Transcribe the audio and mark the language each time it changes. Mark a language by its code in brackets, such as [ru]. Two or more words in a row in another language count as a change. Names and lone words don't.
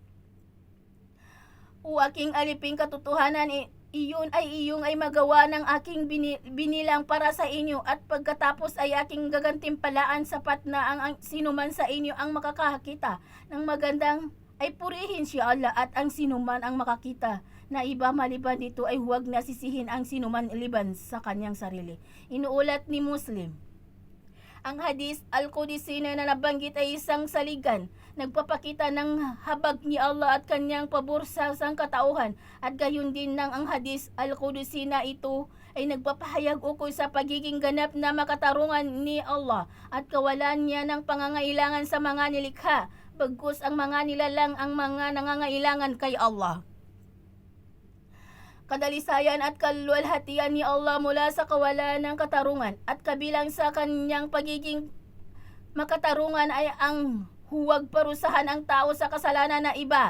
[tl] O aking alipin, katotohanan iyon ay magawa ng aking binilang para sa inyo, at pagkatapos ay aking gagantimpalaan, sapat na ang sinuman sa inyo ang makakakita ng magandang ay purihin si Allah, at ang sinuman ang makakita na iba maliban dito ay huwag nasisihin ang sinuman liban sa kanyang sarili. Inuulat ni Muslim. Ang [ar] الحديث القدسي [tl] na nabanggit ay isang saligan, nagpapakita ng habag ni Allah at kanyang pabor sa sangkatauhan, at gayon din ng ang [ar] الحديث القدسي [tl] na ito ay nagpapahayag ukol sa pagiging ganap na makatarungan ni Allah at kawalan niya ng pangangailangan sa mga nilikha, bagkus ang mga nilalang ang mga nangangailangan kay Allah. Kadalisayan at kaluwalhatian ni Allah mula sa kawalan ng katarungan, at kabilang sa kanyang pagiging makatarungan ay ang huwag parusahan ang tao sa kasalanan na iba.